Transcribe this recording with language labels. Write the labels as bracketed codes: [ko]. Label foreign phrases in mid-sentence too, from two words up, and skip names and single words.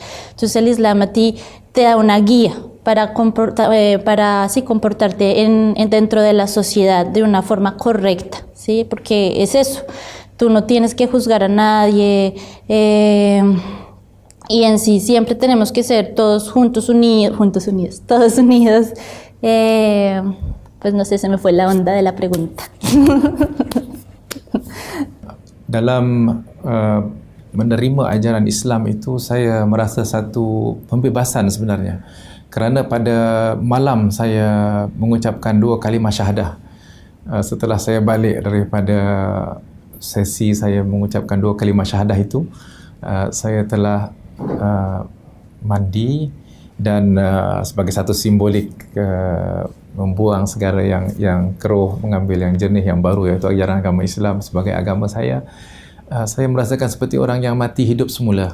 [es] Entonces el Islam a ti te da una guía para comportarte dentro de la sociedad de una forma correcta, ¿sí? Porque es eso. Tú no tienes que juzgar a nadie y en sí siempre tenemos que ser todos todos unidos. Pues no sé, se me fue la onda de la pregunta. [ms] Dalam menerima ajaran Islam itu saya merasa satu pembebasan sebenarnya. Kerana pada malam saya mengucapkan 2 kalimah syahadah. Setelah saya balik daripada sesi saya mengucapkan 2 kalimah syahadah itu, saya telah mandi dan sebagai satu simbolik membuang segala yang keruh, mengambil yang jernih, yang baru, iaitu ajaran agama Islam sebagai agama saya merasakan seperti orang yang mati hidup semula.